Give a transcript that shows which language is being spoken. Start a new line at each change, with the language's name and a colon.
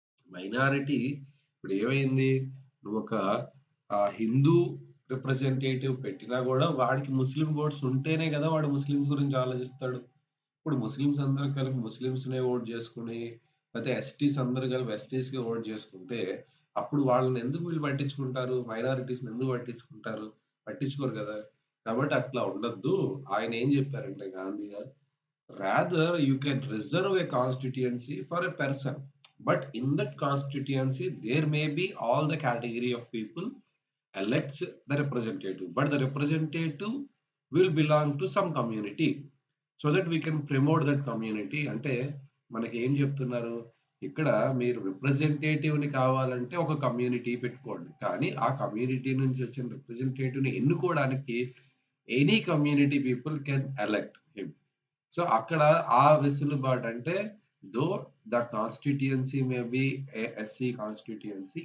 Telugu: Minority ఇప్పుడేమైంది? నువ్వొక Hindu representative పెట్టినా గూడా వాడికి ముస్లిం ఓట్స్ ఉంటేనే గదా! వాడు ముస్లిమ్స్ గురించి ఆలోచిస్తాడు. ఇప్పుడు ముస్లిమ్స్ అందరూ కలిపి ముస్లిమ్స్‌నే ఓట్ జేసుకొని, లేతే ఎస్టీస్ అందరూ కలిపి ఎస్టీస్‌కే ఓట్ జేసుకుంటే, అప్పుడు వాళ్ళని ఎందుకు వీళ్ళు పట్టించుకుంటారు? మైనారిటీస్‌ని ఎందుకు పట్టించుకుంటారు? పట్టించుకోరు గదా! కాబట్టి అట్లా ఉండొద్దు. ఆయనేం జెప్పారంటే గాంధీ గారు,
English: rather you can reserve a constituency for a person, but in that constituency there may be all the category of people elects the representative, but the representative will belong to some community so that we can promote that community.
Telugu: అంటే మనకి ఏం చెప్తున్నారు ఇక్కడ, మీరు రిప్రజెంటేటివ్‌ని కావాలంటే ఒక community పెట్టుకోండి. కానీ ఆ కమ్యూనిటీ నుంచి వచ్చిన రిప్రజెంటేటివ్‌ని ఎన్నుకోవడానికి
English: Any community people can elect him.
Telugu: So అక్కడ ఆ వెసులుబాటు అంటే
English: Though the constituency may be a SC constituency.